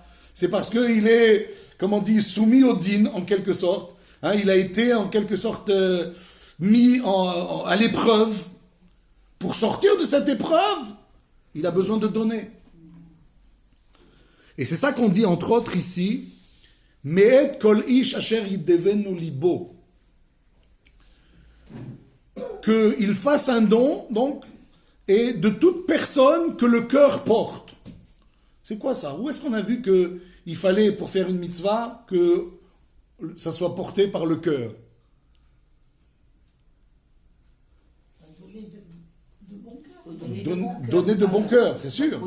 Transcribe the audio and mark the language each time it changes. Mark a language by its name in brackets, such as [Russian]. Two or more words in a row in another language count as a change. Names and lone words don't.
[French] C'est parce qu'il est, comme on dit, soumis au din, en quelque sorte. Hein, il a été, en quelque sorte, mis à l'épreuve. Pour sortir de cette épreuve, il a besoin de donner. Et c'est ça qu'on dit, entre autres, ici, [Hebrew] מאת כל איש אשר ידבנו לבו. [French] Qu'il fasse un don, donc, et de toute personne que le cœur porte. C'est quoi ça? Où est-ce qu'on a vu qu'il fallait, pour faire une mitzvah, que ça soit porté par le cœur? Donner de bon cœur, c'est sûr.